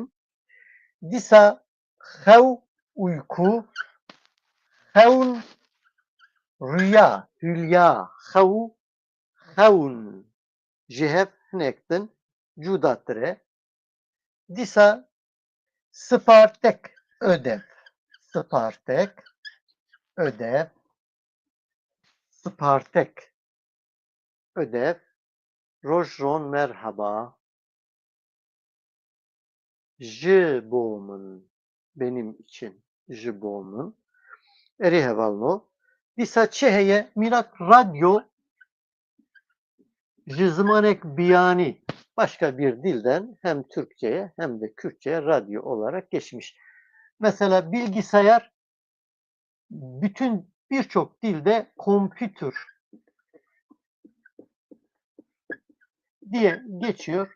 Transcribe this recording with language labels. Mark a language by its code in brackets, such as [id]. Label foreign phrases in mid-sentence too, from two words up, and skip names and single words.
[ku] Dîsa xew uyku, xewn [tr] rüya, hülya, [ku] xewn ji hev hinek din cudatir e. Dîsa Spartek ödev. Spartek ödev. Spartek ödev. Rojron merhaba. Ji bo min, [tr] benim için. [ku] Ji bo min. Erê hevalno. Dîsa çi heye? Mînak radyo ji zimanek biyanî [tr] başka bir dilden hem Türkçe'ye hem de Kürtçe'ye radyo olarak geçmiş. Mesela bilgisayar bütün birçok dilde kompütür diye geçiyor.